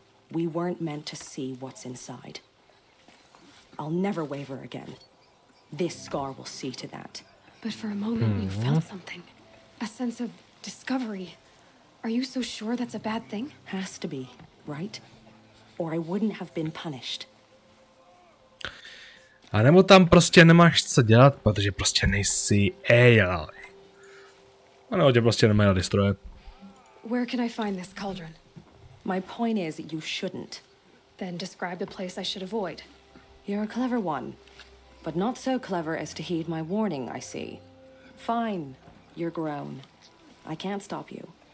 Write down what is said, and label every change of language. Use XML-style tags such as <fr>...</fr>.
<en>We weren't meant to see what's inside. I'll never waver again. This scar will see to that. But for a moment you felt something. A sense of discovery. Are you so sure that's a bad thing? Has to be, right? Or I wouldn't have been punished.</en> <cs>A nebo tam prostě nemáš co dělat, protože prostě nejsi AI. A nebo tě prostě nemají rady stroje.</cs> <en>Where can I find this cauldron? My point is, you shouldn't. Then describe the place I should avoid. You're a clever one. But not so clever as to heed my warning, I see. Fine, you're grown. I can't stop you.</en>